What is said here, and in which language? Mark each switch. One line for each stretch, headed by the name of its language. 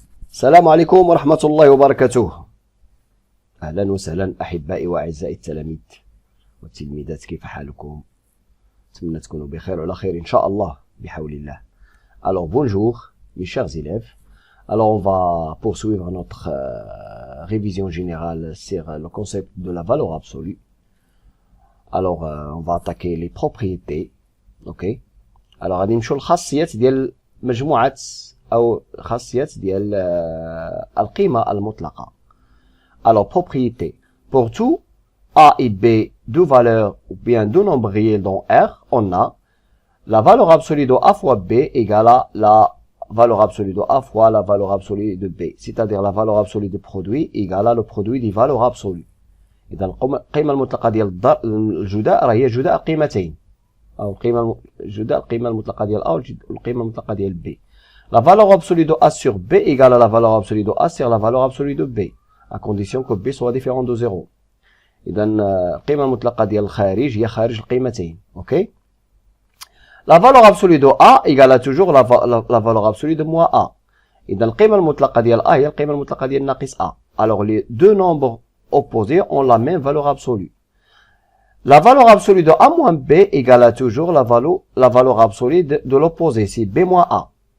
Arabic: السلام عليكم ورحمة الله وبركاته. أهلا وسهلا أحبائي وأعزائي التلاميذ والتلميذات، كيف حالكم؟ أتمنى تكونوا بخير وعلى خير إن شاء الله بحول الله.
French: Alors bonjour mes chers élèves. Alors on va poursuivre notre révision générale sur le concept de la valeur absolue. Alors on va attaquer les propriétés. OK.
Arabic: Alors غادي نمشيو للخاصيات ديال مجموعة أو خاصيات ديال القيمة المطلقة.
French: Alors propriété. Pour tout A et B, deux valeurs ou bien deux nombres réels dans R, on a la valeur absolue de A fois B égale à la valeur absolue de A fois la valeur absolue de B. C'est-à-dire la valeur absolue du produit égale à le produit des valeurs absolues.
Arabic: إذا القيمة المطلقة ديال الجداء راه هي جداء قيمتين. أو القيمة المطلقة ديال A والقيمة المطلقة ديال B.
French: La valeur absolue de A sur B égale à la valeur absolue de A sur la valeur absolue de B, à condition que B soit différent de 0.
Arabic: إذا القيمة المطلقة ديال الخارج هي خارج القيمتين. OK.
French: La valeur absolue de A égale à toujours la valeur absolue de moins A.
Arabic: إذا القيمة المطلقة ديال A هي القيمة المطلقة ديال ناقص A.
French: Alors les deux nombres opposés ont la même valeur absolue. La valeur absolue de A moins B égale à toujours la valeur absolue de l'opposé, c'est B moins A.